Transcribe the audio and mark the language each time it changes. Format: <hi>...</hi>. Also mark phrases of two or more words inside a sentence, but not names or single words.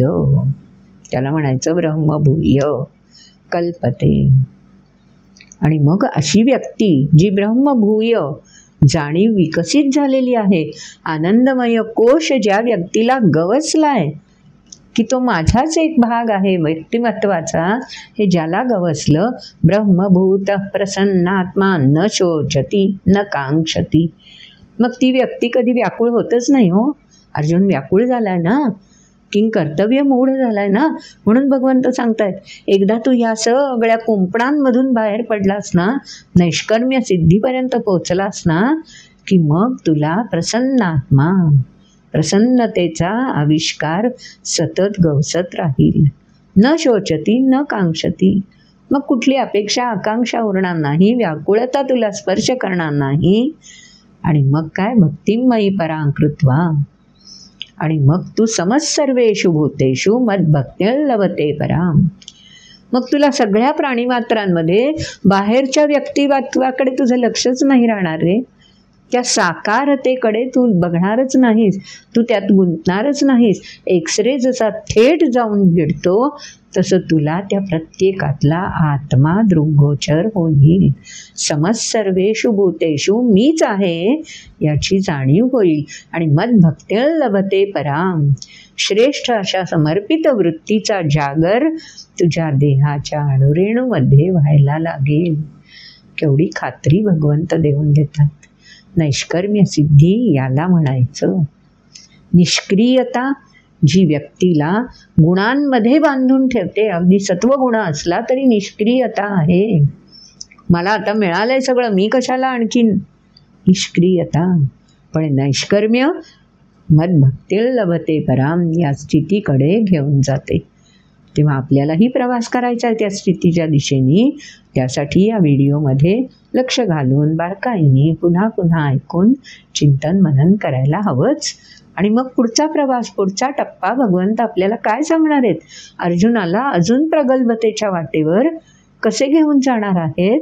<mr>त्याला म्हणायचं</mr> <sa>ब्रह्मभूय कल्पते.</sa> <mr>आणि मग अशी व्यक्ती जी ब्रह्मभूय जाणीव विकसित झालेली आहे, आनंदमय कोश ज्या व्यक्तीला गवसलाय की तो माझाच एक भाग आहे व्यक्तिमत्वाचा, हे ज्याला गवसलं,</mr> <sa>ब्रह्मभूत प्रसन्नात्मा न शोचती न कांक्षती.</sa> <mr>मग ती व्यक्ती कधी व्याकुळ होतच नाही. हो, अर्जुन व्याकुळ झालाय ना, किंग कर्तव्य मूढ झालाय ना. म्हणून भगवंत सांगतायत, एकदा तू ह्या सगळ्या कुंपणांमधून बाहेर पडलास ना, नैष्कर्म्य सिद्धीपर्यंत पोचलास ना, की मग तुला प्रसन्नात्मा, प्रसन्नतेचा आविष्कार सतत गवसत राहील.</mr> <sa>न शोचती न कांक्षती.</sa> <mr>मग कुठली अपेक्षा आकांक्षा उरणार नाही, व्याकुळता तुला स्पर्श करणार नाही. आणि मग काय?</mr> <sa>भक्तिमयी परांकृत्वा.</sa> <mr>आणि मग तू</mr> <sa>समस्सर्वेषु भूतेषु मद्भक्त्या लभते पराम.</sa> <mr>मग तुला सगळ्या प्राणीमात्रांमध्ये बाहेरच्या व्यक्तिमत्वाकडे तुझं लक्षच नाही राहणार रे. त्या साकारतेकडे तू बघणारच नाहीस, तू त्यात गुंतणारच नाहीस. एक्सरे जसा थेट जाऊन भिडतो तसं तुला त्या प्रत्येकातला आत्मा दृग्गोचर होईल.</mr> <sa>समस्सर्वेषु भूतेषु</sa> <mr>मीच आहे याची जाणीव होईल.</mr> <sa>आणि मद्भक्त्या लभते पराम.</sa> <mr>श्रेष्ठ अशा समर्पित वृत्तीचा जागर तुझ्या देहाच्या अणुरेणूमध्ये व्हायला लागेल. केवढी खात्री भगवंत देऊन देतात. नैष्कर्म्य सिद्धी याला म्हणायचं. निष्क्रियता जी व्यक्तीला गुणांमध्ये बांधून ठेवते, अगदी सत्वगुण असला तरी निष्क्रियता आहे. मला आता मिळालंय सगळं, मी कशाला आणखीन, निष्क्रियता. पण</mr> <sa>नैष्कर्म्य मद्भक्तिर् लभते पराम</sa> <mr>या स्थितीकडे घेऊन जाते. तेव्हा आपल्यालाही प्रवास करायचा आहे त्या स्थितीच्या दिशेने. त्यासाठी या व्हिडिओमध्ये लक्ष घालून बारकाईने पुन्हा पुन्हा ऐकून चिंतन मनन करायला हवंच. आणि मग पुढचा प्रवास, पुढचा टप्पा भगवंत आपल्याला काय सांगणार आहेत, अर्जुनाला अजून प्रगल्भतेच्या वाटेवर कसे घेऊन जाणार आहेत.</mr>